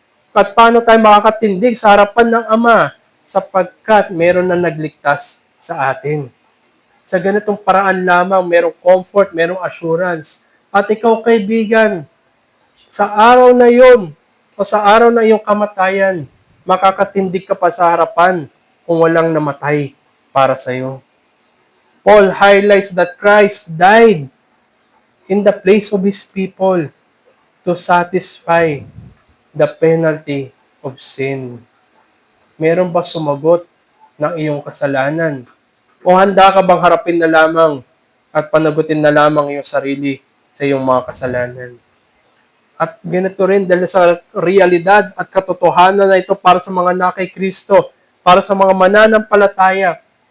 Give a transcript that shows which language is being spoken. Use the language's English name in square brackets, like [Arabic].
[Filipino] At paano tayo makakatindig sa harapan ng Ama sapagkat meron na nagligtas sa atin. Sa ganitong paraan lamang, merong comfort, merong assurance. At ikaw, kaibigan, sa araw na yon o sa araw na iyong kamatayan, makakatindig ka pa sa harapan kung walang namatay para sa iyo. [English] Paul highlights that Christ died in the place of His people to satisfy the penalty of sin. [Filipino] Meron ba sumagot ng iyong kasalanan? O handa ka bang harapin na lamang at panagutin na lamang iyong sarili sa iyong mga kasalanan? At ganito rin dahil sa realidad at katotohanan na ito para sa mga na kay Kristo, para sa mga mananampalataya.